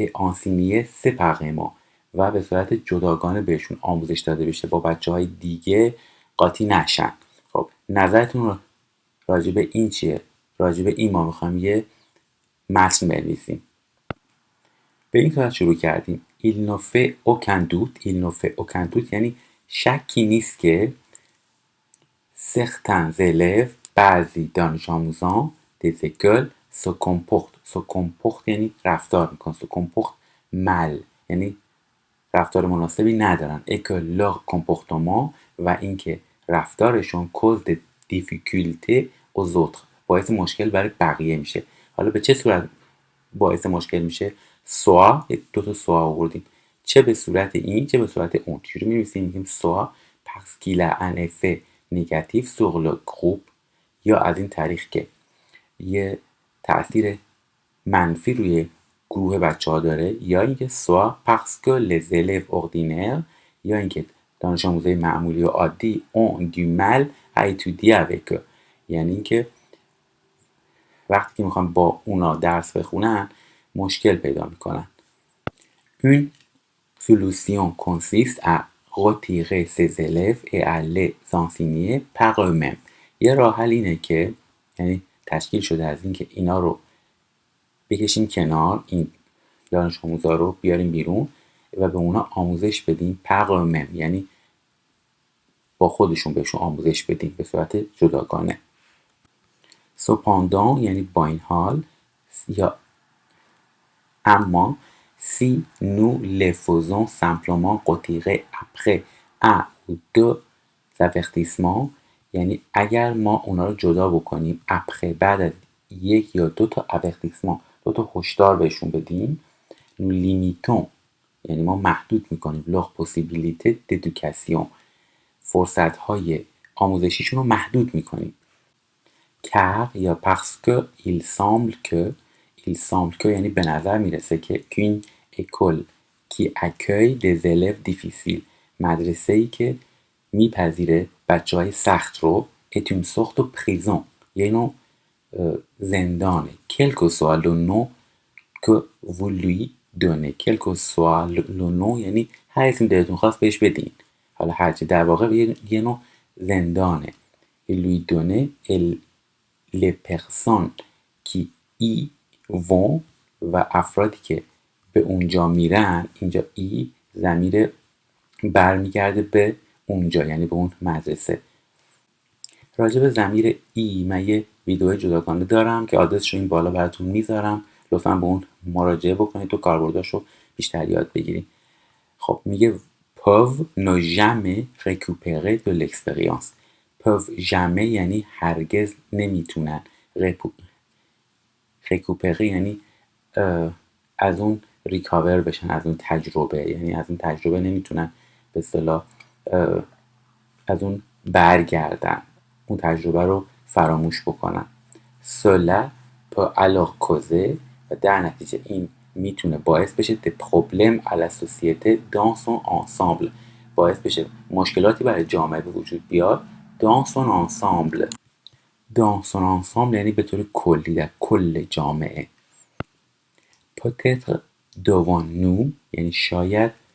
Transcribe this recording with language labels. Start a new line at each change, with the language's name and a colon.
French: enseigner séparément
Persian: و به صورت جداگانه بهشون آموزش داده بشه، با بچه های دیگه قاطی نشن. خب نظرتون راجع به این چیه؟ راجع به این ما میخوایم یه متن بنویسیم. به این صورت شروع کردیم:
French: il ne fait aucun doute. il ne fait aucun doute
Persian: یعنی شکی نیست که
French: certains élèves
Persian: بعضی دانش آموزان
French: des écoles se comportent
Persian: یعنی رفتار میکنن.
French: se comportent mal
Persian: یعنی رفتار مناسبی ندارن.
French: et que leur comportement
Persian: و اینکه رفتارشون
French: cause de difficultés aux autres
Persian: باعث مشکل برای بقیه میشه. حالا به چه صورت باعث مشکل میشه؟ سوا، دو تا سوا آوردیم، چه به صورت این چه به صورت اون. چجوری می‌نویسیم؟ میگیم سوا
French: parce qu'il a un effet négatif sur le groupe،
Persian: یا از این طریق که یه تأثیر منفی روی گروه بچه ها داره، یا اینکه سوا
French: parce que les élèves ordinaires،
Persian: یا اینکه دانش آموزای معمولی و عادی
French: ont du mal à étudier avec eux،
Persian: یعنی اینکه وقتی که میخوان با اونا درس بخونن مشکل پیدا میکنن.
French: Une solution consiste à retirer ces élèves et à les enseigner par eux-mêmes.
Persian: یه راه حل اینه که یعنی تشکیل شده از این که اینا رو بکشیم کنار، این دانش آموزا رو بیاریم بیرون و به اونا آموزش بدیم
French: par eux-mêmes،
Persian: یعنی با خودشون بهشون آموزش بدیم به صورت جداگانه.
French: cependant
Persian: یعنی با این حال یا اما
French: si nous les faisons simplement retirer après un ou deux avertissements،
Persian: یعنی اگر ما اونا رو جدا بکنیم
French: après
Persian: بعد از یک یا دو تا
French: avertissement،
Persian: دو تا هشدار بهشون بدیم،
French: nous limitons
Persian: یعنی ما محدود میکنیم
French: leur possibilité d'éducation،
Persian: فرصت های آموزشیشون رو محدود میکنیم.
French: car یا parce que il semble que
Persian: یعنی به نظر میرسه که
French: qu'une école qui accueille des élèves difficiles،
Persian: مدرسه ای که میپذیره بچه های سخت رو
French: est une sorte de prison،
Persian: یعنی نوع زندانه.
French: quel que soit le nom que vous lui donnez، quel que soit le nom
Persian: یعنی هر اسم دلتون خواست بهش بدین، حالا هرچی، در واقع یه نوع زندانه.
French: lui donner les personnes qui y vont
Persian: و افرادی که به اونجا میرن، اینجا ای ضمیر برمیگرده به اونجا یعنی به اون مدرسه. راجع به ضمیر ای من یه ویدیو جداگانه دارم که آدرسش رو این بالا براتون میذارم، لطفا به اون مراجعه بکنید تو کاربرداشو بیشتر یاد بگیرید. خب میگه
French: peuvent ne jamais récupérer de l'expérience. peuvent jamais
Persian: یعنی هرگز نمیتونن.
French: récupérer
Persian: یعنی از اون ریکاور بشن، از اون تجربه، یعنی از اون تجربه نمیتونن به اصطلاح از اون برگردن، اون تجربه رو فراموش بکنن.
French: cela peut alors causer
Persian: و در نتیجه این میتونه باعث بشه
French: des problèmes à la société dans son ensemble،
Persian: باعث بشه مشکلاتی برای جامعه به وجود بیاد.
French: dans son ensemble،
Persian: dans son ensemble یعنی به طور کلی، در کل جامعه.
French: peut-être devant nous
Persian: یعنی شاید